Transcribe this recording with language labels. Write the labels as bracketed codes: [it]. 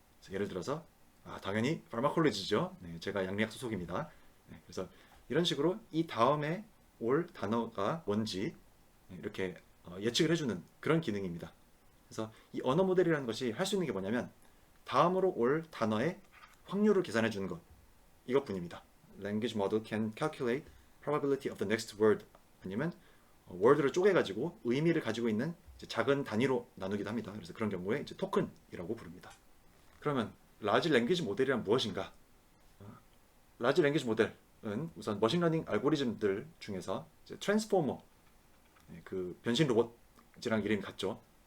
[ko] 예를 들어서 당연히 파마콜로지죠. 제가 양리학 소속입니다. 그래서 이런 식으로 이 다음에 올 단어가 뭔지 이렇게 예측을 해주는 그런 기능입니다. 그래서 이 언어 모델이라는 것이 할 수 있는 게 뭐냐면, 다음으로 올 단어의 확률을 계산해 주는 것, 이것뿐입니다. [en] Language model can calculate probability of the next word. [ko] 아니면 word를 쪼개가지고 의미를 가지고 있는 작은 단위로 나누기도 합니다. 그래서 그런 경우에 이제 토큰이라고 부릅니다. 그러면 라지 랭귀지 모델이란 무엇인가? 라지 랭귀지 모델은 우선 머신러닝 알고리즘들 중에서 트랜스포머, 그 변신 로봇이랑 이름이 같죠.